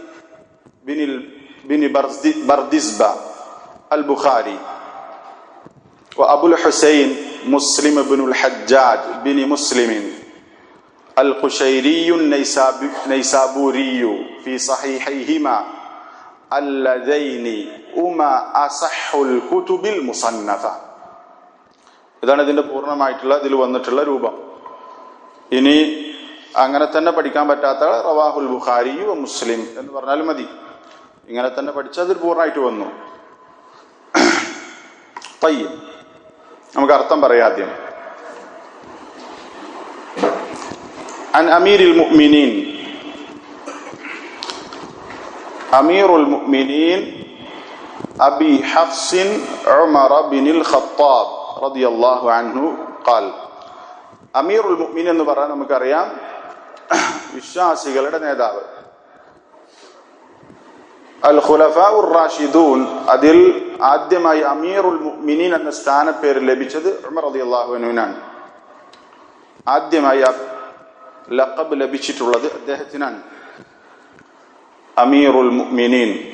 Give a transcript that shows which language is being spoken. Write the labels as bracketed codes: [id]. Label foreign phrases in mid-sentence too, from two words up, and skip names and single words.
[ar] بن بردزبة البخاري، وأبو الحسين مسلم بن الحجاج بن مسلم القشيري النيسابوري في صحيحيهما اللذين هما أصح الكتب المصنفة. [ml] ഇതാണ് ഇതിൻ്റെ പൂർണ്ണമായിട്ടുള്ള ഇതിൽ വന്നിട്ടുള്ള രൂപം. ഇനി അങ്ങനെ തന്നെ പഠിക്കാൻ പറ്റാത്ത [ar] رواه البخاري ومسلم [ml] എന്ന് പറഞ്ഞാൽ മതി. ഇങ്ങനെ തന്നെ പഠിച്ചാൽ അതിൽ പൂർണ്ണമായിട്ട് വന്നു. തയ്യിബ്, നമുക്ക് അർത്ഥം പറയാം ആദ്യം. [ar] عن أمير المؤمنين أمير المؤمنين أبي حفص عمر بن الخطاب رضي الله عنه قال. أمير المؤمنين [ml] എന്ന് പറഞ്ഞാൽ നമുക്കറിയാം വിശ്വാസികളുടെ നേതാവ്. [ar] الخلفاء الراشدون, [ml] അതിൽ ആദ്യമായി [ar] أمير المؤمنين [ml] എന്ന സ്ഥാനപ്പേര് ലഭിച്ചത് ഉമർ റളിയല്ലാഹു അൻഹുവിനാണ്. ആദ്യമായി ലഖബ് ലഭിച്ചിട്ടുള്ളത് അദ്ദേഹത്തിനാണ്, [ar] أمير المؤمنين.